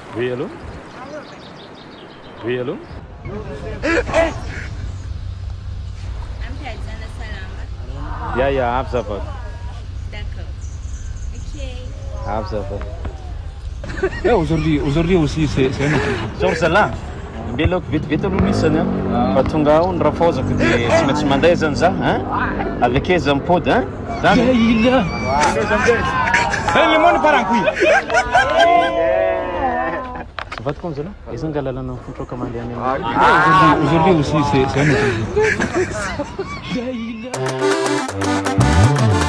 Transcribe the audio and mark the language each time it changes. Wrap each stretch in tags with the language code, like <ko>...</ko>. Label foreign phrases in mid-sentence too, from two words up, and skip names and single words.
<fr>allô? Oui, allô? Ya, Abzafat. D'accord. Ok. Abzafat. Aujourd'hui aussi, c'est un autre jour. Sur celle-là, Belok vite misana.</fr> <mg>Fatunga on rafozako dia tsy maintsy manday zany za,</mg> <fr>hein? Avec eux</fr> <mg>zampody, hein? Zany.</mg> <fr>Le monde part en couille.</fr> <mg>Azafady koa zala. Izany nga lalana mifontroaka mandeha any amin'ny.</mg> <fr>Aujourd'hui aussi, c'est un autre jour.</fr>